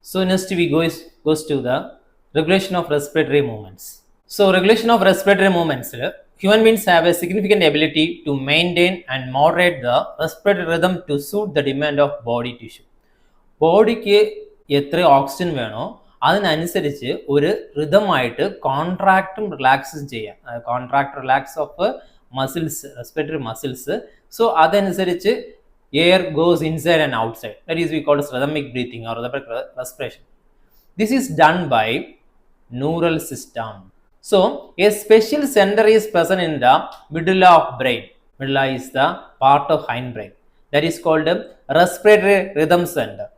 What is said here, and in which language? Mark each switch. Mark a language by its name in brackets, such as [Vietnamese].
[English] So next we goes to the regulation of respiratory movements. So regulation of respiratory movements, human beings have a significant ability to maintain and moderate the respiratory rhythm to suit the demand of body tissue. [Malayalam] ബോഡിക്ക് എത്ര oxygen വേണോ അതിനനുസരിച്ച് ഒരു റിതമായിട്ട് കോൺട്രാക്റ്റും റിലാക്സും ചെയ്യാം. [English] Contract relax of muscles, respiratory muscles. So [Malayalam] അതനുസരിച്ച് [English] air goes inside and outside. That is we call as rhythmic breathing or rhythmic respiration. This is done by neural system. So a special center is present in the medulla of brain. Medulla is the part of hindbrain. That is called a respiratory rhythm center.